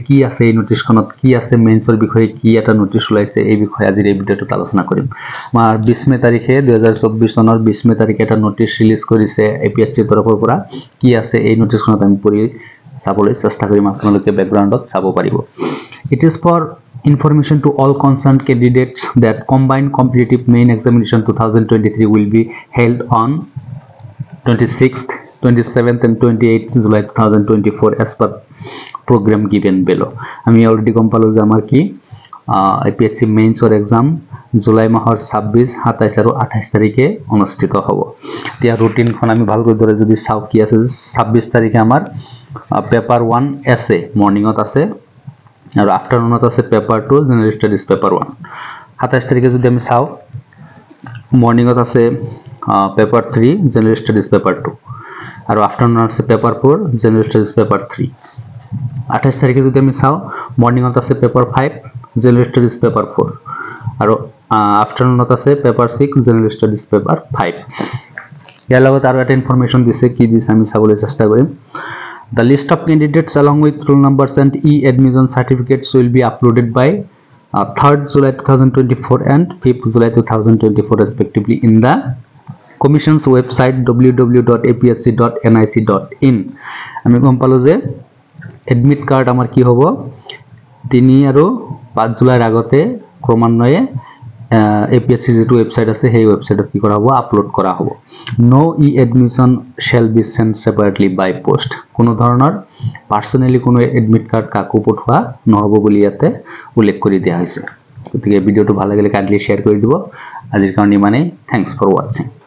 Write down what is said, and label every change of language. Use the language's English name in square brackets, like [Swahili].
[Assamese] কি আছে এই নোটিছখনত, কি আছে মেইনছৰ বিষয়ে কি এটা নোটিছ ওলাইছে, এই বিষয়ে আজিৰ এই ভিডিওটোত আলোচনা কৰিম। আমাৰ 20 মে তাৰিখে 2024 চনৰ 20 মে তাৰিখে এটা নোটিছ ৰিলিজ কৰিছে এপিএসসিৰ তৰফৰ পৰা। কি আছে এই নোটিছখনত আমি পঢ়ি চাবলৈ চেষ্টা কৰিম, আপোনালোকে ব্যাকগ্ৰাউণ্ডত চাব পাৰিব। [English] It is for information to all concerned candidates that combined competitive main examination 2023 will be held on 26th, 27th and 28th July 2024 as per program given below. [Assamese] আমি অলরেডি গম পালো যে আমাৰ কি এপিএসসি মেইনছৰ এক্সাম জুলাই মাহৰ 26, 27 আৰু 28 তাৰিখে অনুষ্ঠিত হ'ব। এতিয়া ৰুটিনখন আমি ভালকৈ ধৰে যদি চাও কি আছে 26 তাৰিখে আমাৰ পেপাৰ 1 এসে মৰ্নিংত আছে আৰু আফটারনুনত আছে পেপার 2 জেনারেল স্টাডিজ পেপার 1। 27 তারিখে যদি আমি চাও মর্নিংত আছে পেপার 3 জেনারেল স্টাডিজ পেপার 2 আৰু আফটারনুন আছে পেপার 4 জেনারেল স্টাডিজ পেপার 3। 28 তারিখে যদি আমি চাও মর্নিংত আছে পেপার 5 জেনারেল স্টাডিজ পেপার 4 আৰু আফটারনুনত আছে পেপার 6 জেনারেল স্টাডিজ পেপার 5। ইয়াৰ লগত আৰু এটা ইনফৰমেশন দিছে, কি দিছে আমি চাবলৈ চেষ্টা কৰিম। [English] The list of candidates along with roll numbers and e-admission certificates will be uploaded by 3rd July 2024 and 5th July 2024 respectively in the Commission's website www.apsc.nic.in. [Assamese] আমি গম পালো যে এডমিট কার্ড আমাৰ কি হ'ব 3 আৰু 5 জুলাইৰ আগতে ক্ৰমান্বয়ে এপিএসসি যেটো ওয়েবসাইট আছে সেই ওয়েবসাইটত কি কৰা হ'ব আপলোড কৰা হ'ব। [English] No e admission shall be send separately by post. [Assamese] কোনো ধৰণৰ পাৰ্সোনালি কোনো এডমিট কাৰ্ড কাকো পঠোৱা নহব বুলি ইয়াতে উল্লেখ কৰি দিয়া হৈছে। গতিকে ভিডিওটো ভাল লাগিলে কাইন্ডলি শেয়াৰ কৰি দিব। আজিৰ কাৰণে মানে [English] Thanks for watching.